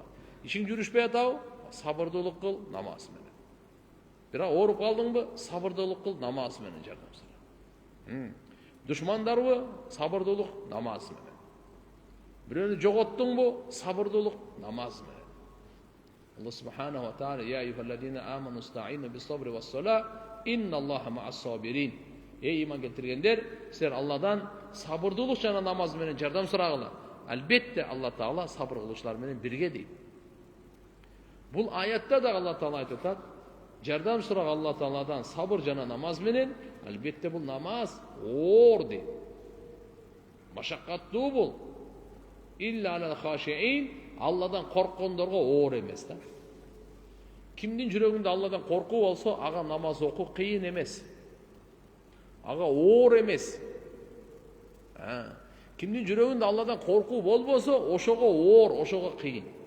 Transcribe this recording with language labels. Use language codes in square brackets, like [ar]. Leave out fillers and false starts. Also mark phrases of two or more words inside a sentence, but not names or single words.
[ky] Ишиң жүрүшпөй атабы? Сабырдуулук кыл, намаз менен. Бирок ооруп калдыңбы? Сабырдуулук кыл, намаз менен жардам сура. Душмандарбы? Сабырдуулук, намаз менен. Бирөөнү жоготтуңбу? Сабырдуулук, намаз менен. [ar] الله سبحانه وتعالى: "يا أيها الذين آمنوا استعينوا بالصبر والصلاة, إن الله مع الصابرين." [ky] Ey iman keltirgендер, силер Алладан сабырдуулук жана намаз менен жардам сурагыла. Албетте Алла Таала сабыр кылуучулар менен бирге дейт. Бул аятта да Алла Таала айтып атат: жардам сураг Алла Тааладан сабыр жана намаз менен. Албетте бул намаз оор дейт. Машаккаттуу бул. [ar] إلا على الخاشعين, [ky] Алладан корккондорго оор эмес да. Кимдин жүрөгүндө Алладан коркуу болсо, ага намаз окуу кыйын эмес. Ага оор эмес. Кимдин жүрөгүндө Алладан коркуу болбосо, ошого оор, ошого кыйын.